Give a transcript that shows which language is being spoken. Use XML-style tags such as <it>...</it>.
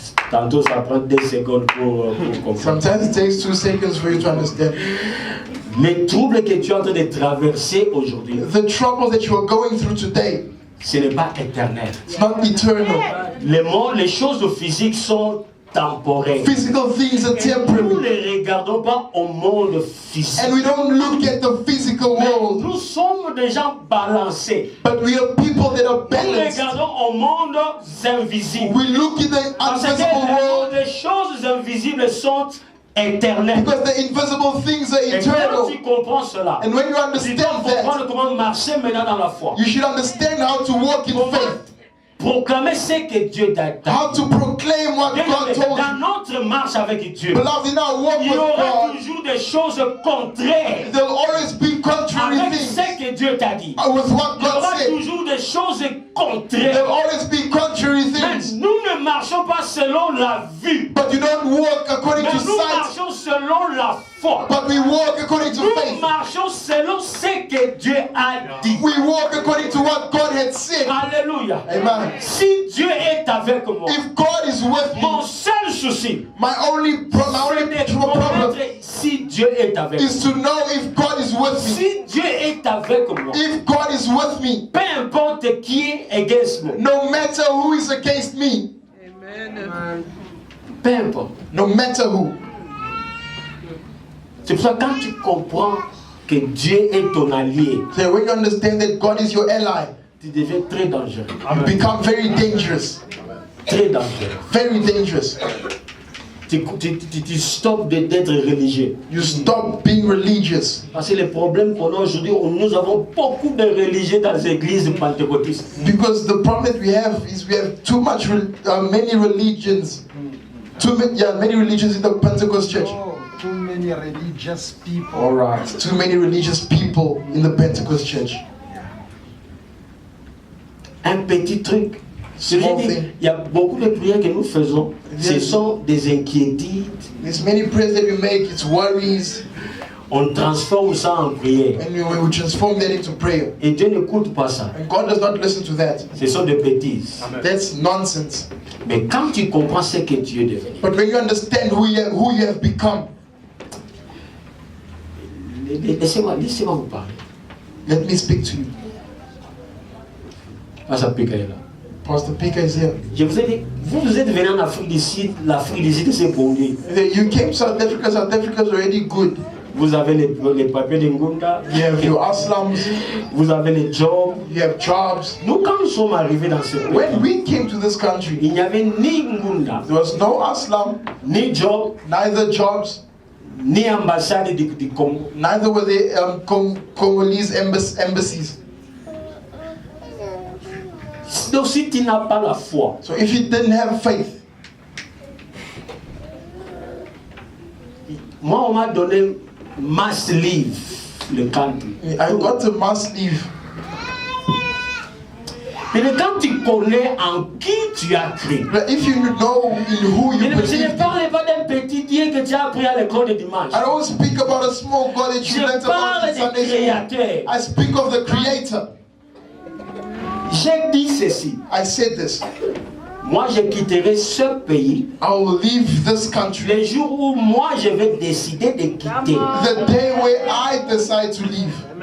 <fr>Tantôt ça prend 2 secondes pour comprendre.</fr> <en>Sometimes it takes 2 seconds for you to understand.</en> <fr>Les troubles que tu es en train de traverser aujourd'hui,</fr> <en>The troubles that you are going through today,</en> <fr>ce n'est pas éternel.</fr> <en>it's not eternal.</en> <fr>Les choses physiques sont temporaires.</fr> <en>Physical things are</en> <fr>Nous</fr> <en>temporary.</en> <fr>ne regardons pas au monde physique.</fr> <en>And we don't look at the physical world,</en> <fr>Nous sommes des gens balancés.</fr> <en>but we are people that are</en> <fr>Nous</fr> <en>balanced.</en> <fr>regardons au monde invisible.</fr> <en>We look at the</en> <fr>Parce que</fr> <en>invisible world</en> <fr>les choses invisibles sont éternelles.</fr> <en>because the invisible things are</en> <fr>Et quand</fr> <en>eternal.</en> <fr>tu comprends cela,</fr> <en>And when you</en> <fr>tu dois</fr> <en>understand that,</en> <fr>comprendre comment marcher maintenant dans la foi.</fr> <en>you should understand how to walk in faith,</en> <fr>Proclamer ce que Dieu t'a dit.</fr> <en>how to proclaim what God told you.</en> <fr>Dans notre marche avec Dieu,</fr> <en>Beloved, in our walk</en> <fr>il y</fr> <en>with</en> <fr>aura</fr> <en>God,</en> <fr>toujours des choses contraires</fr> <en>there'll always be contrary</en> <fr>avec</fr> <en>things</en> <fr>ce que Dieu t'a dit.</fr> <en>with what</en> <fr>Il y</fr> <en>God</en> <fr>aura</fr> <en>said.</en> <fr>toujours des choses</fr> <en>There'll</en> <fr>contraires.</fr> <en>always be contrary</en> <fr>Mais</fr> <en>things.</en> <fr>nous ne marchons pas selon la vue.</fr> <en>But you don't walk according</en> <fr>Mais</fr> <en>to</en> <fr>nous</fr> <en>sight,</en> <fr>marchons selon la foi.</fr> <en>but we walk according to</en> <fr>Nous</fr> <en>faith.</en> <fr>marchons selon ce que Dieu a dit.</fr> <en>We walk according to what God had said. Alléluia. Amen.</en> <fr>Si Dieu est avec moi,</fr> <en>If God is with</en> <fr>mon</fr> <en>me,</en> <fr>seul souci,</fr> <en>my only</en> <fr>c'est de</fr> <en>problem</en> <fr>connaître si Dieu est avec moi.</fr> <en>is to know if God is with me.</en> <fr>Si Dieu est avec moi,</fr> <en>If God is with me,</en> <fr>peu importe qui est</fr> <en>against</en> <fr>moi,</fr> <en>no matter who is against me,</en> <fr>peu importe.</fr> <en>no matter who.</en> <fr>C'est pour ça que quand tu comprends que Dieu est ton allié,</fr> <en>So when you understand that God is your ally,</en> <fr>tu deviens très dangereux.</fr> <en>you become very dangerous.</en> <fr>Très dangereux.</fr> <en>Very dangerous.</en> <fr>Tu stoppes d'être religieux.</fr> <en>You stop being religious.</en> <fr>Parce que le problème qu'on a aujourd'hui, nous avons beaucoup de religieux dans les églises pentecôtistes.</fr> <en>Because the problem that we have is we have too much, many religions. Many religions in the Pentecost church. Too many religious people. All right. Too many religious people in the Pentecost church.</en> <fr>Un petit truc. Je</fr> <en>Small</en> <fr>dis,</fr> <en>thing.</en> <fr>il y a beaucoup de prières que nous faisons. Ce sont des inquiétudes.</fr> <en>There's many prayers that we make. It's worries,</en> <fr>On transforme ça en prière.</fr> <en>and we transform that into prayer.</en> <fr>Et Dieu n'écoute pas ça.</fr> <en>And God does not listen to that.</en> <fr>Ce sont des bêtises.</fr> <en>That's nonsense.</en> <fr>Mais quand tu comprends ce que tu es devenu,</fr> <en>But when you understand who you have become,</en> <fr>laissez-moi vous parler.</fr> <en>let me speak to you.</en> <fr>Ça pique là.</fr> <en>Pastor Pika is here.</en> <fr>Je vous ai dit, vous êtes venu en Afrique du Sud, l'Afrique du Sud c'est pour lui.</fr> <en>You came to South Africa. South Africa is already good.</en> <fr>Vous avez les papiers de Ngunda,</fr> <en>You have your aslams.</en> <fr>vous avez les jobs.</fr> <en>You have jobs.</en> <fr>Nous, quand nous sommes arrivés dans ce pays,</fr> <en>When we came to this country,</en> <fr>il n'y avait ni Ngunda,</fr> <en>there was no aslam,</en> <fr>ni job,</fr> <en>neither jobs,</en> <fr>ni ambassade du Congo.</fr> <en>neither were there Congolese embassies.</en> <fr>Donc si tu n'as pas la foi,</fr> <en>So if you didn't have faith,</en> <fr>moi on m'a donné</fr> <en>must leave</en> <fr>le country.</fr> <en>I got a must leave.</en> <fr>Mais quand tu connais en qui tu as cru,</fr> <en>But if you know in who you</en> <fr>je ne</fr> <en>believe,</en> <fr>parle pas d'un petit Dieu que tu as appris à l'école de dimanche.</fr> <en>I don't speak about a small God that you learned</en> <fr>Je</fr> <en>about</en> <fr>parle</fr> <en>in</en> <fr>du</fr> <en>Sunday school.</en> <fr>Créateur.</fr> <en>I speak of the Creator.</en> <fr>J'ai dit ceci.</fr> <en>I said this.</en> <fr>Moi, je quitterai ce pays</fr> <en>I will leave this country</en> <fr>le jour où moi je vais décider de quitter.</fr> <en>the day where I decide to leave.</en>